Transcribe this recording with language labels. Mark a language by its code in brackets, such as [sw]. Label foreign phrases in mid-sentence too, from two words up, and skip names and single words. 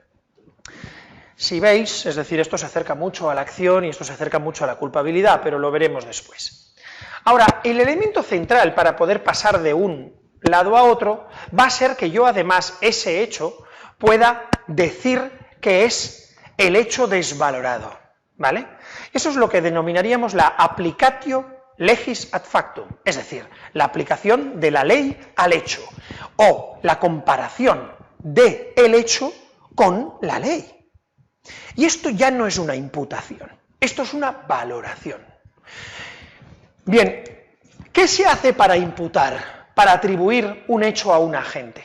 [es] Si veis, es decir, esto se acerca mucho a la acción y esto se acerca mucho a la culpabilidad, pero lo veremos después. Ahora, el elemento central para poder pasar de un lado a otro va a ser que yo además ese hecho pueda decir que es el hecho desvalorado. ¿Vale? Eso es lo que denominaríamos la [la] applicatio legis ad factum, [es] es decir, la aplicación de la ley al hecho, o la comparación de el hecho con la ley. Y esto ya no es una imputación, esto es una valoración. Bien, ¿qué se hace para imputar, para atribuir un hecho a un agente?